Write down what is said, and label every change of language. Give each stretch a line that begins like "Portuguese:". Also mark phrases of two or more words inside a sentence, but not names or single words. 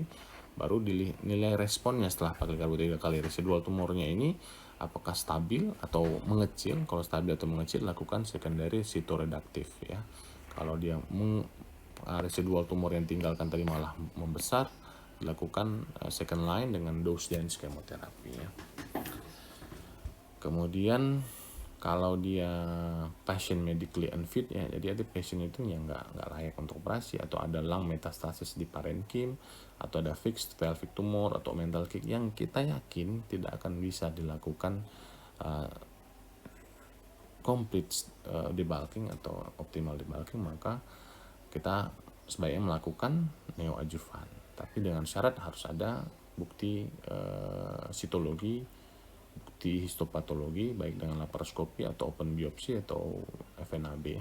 Indonesian: Baru nilai responnya setelah pakai karbo 3 kali. Residual tumornya ini apakah stabil atau mengecil. Kalau stabil atau mengecil, lakukan
English: secondary cytoreductive,
Indonesian: ya. Kalau dia
English: residual tumor
Indonesian: yang tinggalkan tadi malah membesar, dilakukan
English: second line
Indonesian: dengan
English: dose dense chemotherapy,
Indonesian: ya. Kemudian kalau dia
English: patient medically unfit,
Indonesian: ya, jadi ada patient itu yang nggak layak untuk operasi, atau ada
English: lung metastasis
Indonesian: di parenchyma, atau ada
English: fixed pelvic tumor
Indonesian: atau
English: mental kick
Indonesian: yang kita yakin tidak akan bisa dilakukan
English: complete debulking
Indonesian: atau
English: optimal debulking,
Indonesian: maka kita sebaiknya melakukan neoadjuvan, tapi dengan syarat harus ada bukti sitologi, bukti histopatologi baik dengan laparoskopi atau open biopsi atau FNAB, ya.